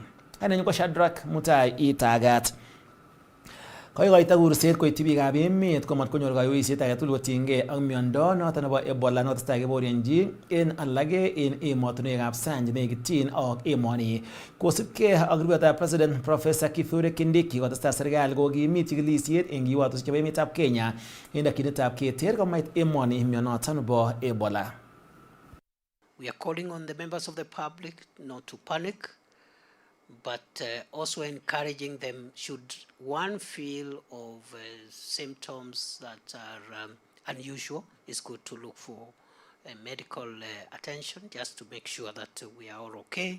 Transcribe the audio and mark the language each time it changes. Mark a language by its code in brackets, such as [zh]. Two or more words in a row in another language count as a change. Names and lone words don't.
[kln] Ainenyu ko Shadrack Mutai Itagat. Koikoita kurset koityi biikab emet komat konyor kaiweisiet age tugul kotinygei ak miondo noton nebo Ebola notesetai keboryenji en alage en emotinwekab sang chenekityin ak emoni. Kosubkei ak rupetab President Professor Kithure Kindiki kotestai serikali kokimit chikilisiet en kiwatoshek chebo emetab Kenya en dakyinetab keter komait emoni mionoton nebo Ebola. [en] We are calling on the members of the public not to panic, but also encouraging them, should one feel of symptoms that are unusual, it's good to look for medical attention, just to make sure that we are all okay.